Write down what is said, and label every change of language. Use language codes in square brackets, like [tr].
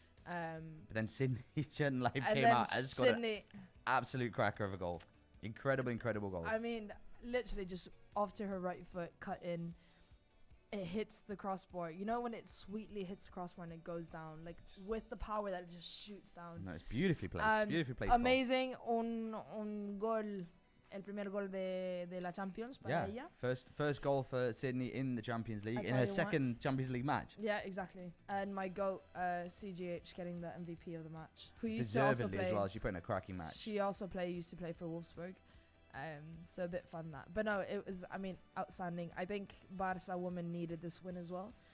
[en] But then Sydney Chen came out and scored an absolute cracker of a goal. Incredible goal. I mean, literally just off to her right foot, cut in. it hits the crossbar. You know when it sweetly hits the crossbar and it goes down, like with the power that it just shoots down. No, it's beautifully placed. Beautifully placed. Amazing. [es] Un gol. El primer gol de la Champions para ella. [en] First goal for Sydney in the Champions League, in her second Champions League match. Yeah, exactly. And my GOAT, CGH, getting the MVP of the match. Who used Deservedly to also play as well. She put in a cracking match. She also used to play for Wolfsburg. So a bit fun that. But no, it was, I mean, outstanding. I think Barça women needed this win as well.